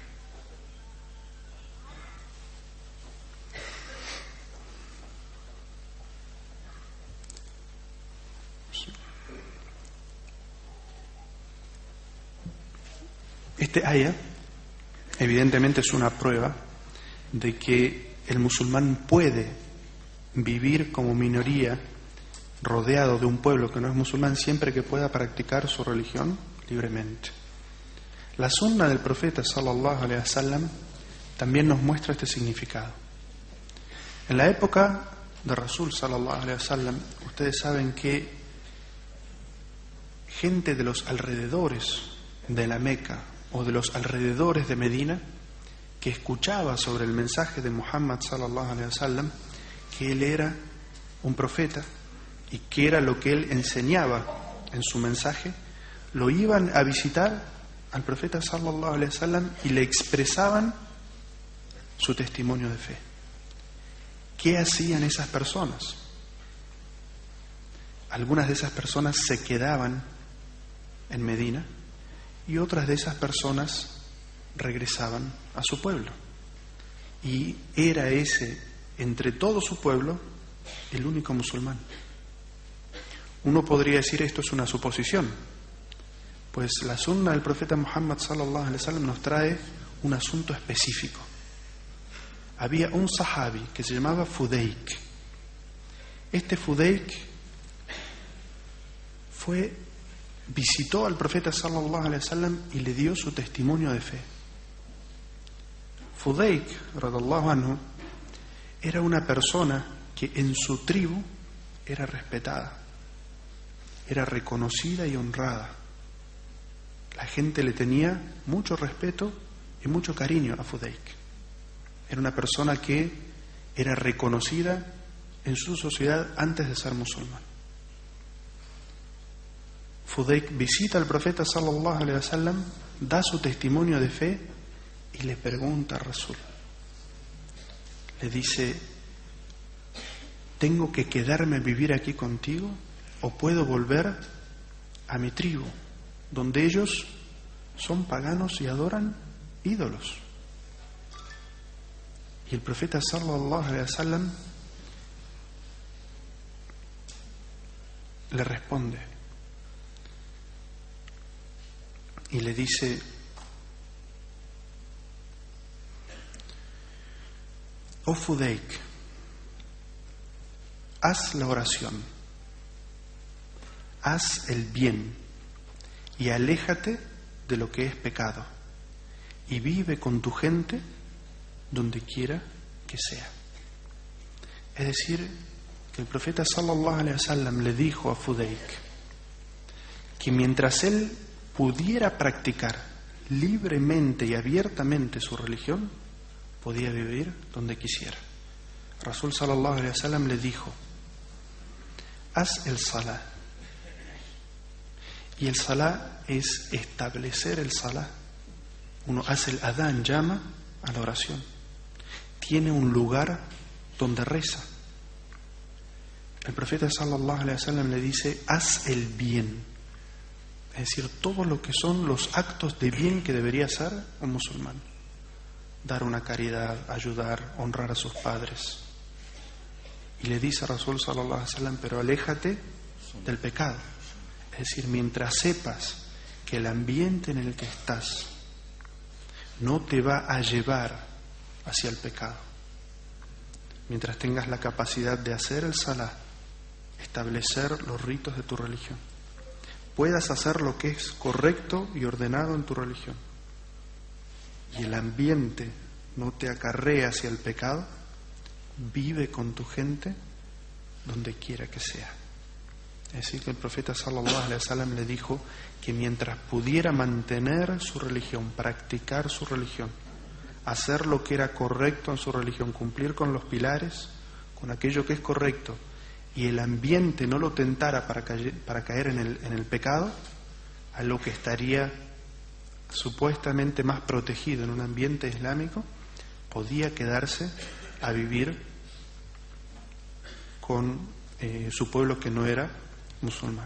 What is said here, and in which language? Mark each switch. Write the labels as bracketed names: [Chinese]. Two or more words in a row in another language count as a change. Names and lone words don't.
[Spanish] Este ayah evidentemente es una prueba de que el musulmán puede vivir como minoría rodeado de un pueblo que no es musulmán siempre que pueda practicar su religión libremente. La sunna del profeta [Arabic] صلى الله عليه وسلم [Spanish] también nos muestra este significado. En la época de Rasul [Arabic] صلى الله عليه وسلم, [Spanish] ustedes saben que gente de los alrededores de la Meca o de los alrededores de Medina que escuchaba sobre el mensaje de Muhammad [Arabic] صلى الله عليه وسلم, [Spanish] que él era un profeta y que era lo que él enseñaba en su mensaje, lo iban a visitar al profeta [Arabic] صلى الله عليه وسلم [Spanish] y le expresaban su testimonio de fe. ¿Qué hacían esas personas? Algunas de esas personas se quedaban en Medina y otras de esas personas regresaban a su pueblo. Y era ese, entre todo su pueblo, el único musulmán. Uno podría decir esto es una suposición, pues la sunna del profeta Muhammad [Arabic] صلى الله عليه وسلم [Spanish] nos trae un asunto específico. Había un sahabi que se llamaba Fudayk. Este Fudayk visitó al profeta [Arabic] صلى الله عليه وسلم [Spanish] y le dio su testimonio de fe. Fudayk, [Arabic] رضي الله عنه, [Spanish] era una persona que en su tribu era respetada, era reconocida y honrada. La gente le tenía mucho respeto y mucho cariño a Fudayk. Era una persona que era reconocida en su sociedad antes de ser musulmán. Fudayk visita al profeta [Arabic] صلى الله عليه وسلم, [Spanish] da su testimonio de fe y le pregunta a Rasul. Le dice: ¿tengo que quedarme a vivir aquí contigo o puedo volver a mi tribu, donde ellos son paganos y adoran ídolos? Y el profeta [Arabic] صلى الله عليه وسلم [Spanish] le responde y le dice: oh Fudayk, haz la oración, haz el bien y aléjate de lo que es pecado y vive con tu gente donde quiera que sea. Es decir, que el profeta [Arabic] صلى الله عليه وسلم [Spanish] le dijo a Fudayk que mientras él pudiera practicar libremente y abiertamente su religión, podía vivir donde quisiera. Rasul [Arabic] صلى الله عليه وسلم [Spanish] le dijo: haz el salah. Y el salah es establecer el salah. Uno hace el adán, llama a la oración. Tiene un lugar donde reza. El profeta [Arabic] صلى الله عليه وسلم [Spanish] le dice: haz el bien. Es decir, todo lo que son los actos de bien que debería hacer un musulmán. Dar una caridad, ayudar, honrar a sus padres. Y le dice a Rasul [Arabic] صلى الله عليه وسلم: [Spanish] pero aléjate del pecado. Es decir, mientras sepas que el ambiente en el que estás no te va a llevar hacia el pecado, mientras tengas la capacidad de hacer el salah, establecer los ritos de tu religión, puedas hacer lo que es correcto y ordenado en tu religión, y el ambiente no te acarrea hacia el pecado, vive con tu gente donde quiera que sea. Es decir, que el profeta [Arabic] صلى الله عليه وسلم [Spanish] le dijo que mientras pudiera mantener su religión, practicar su religión, hacer lo que era correcto en su religión, cumplir con los pilares, con aquello que es correcto, y el ambiente no lo tentara para caer en el pecado, a lo que estaría supuestamente más protegido en un ambiente islámico, podía quedarse a vivir con su pueblo que no era musulmán.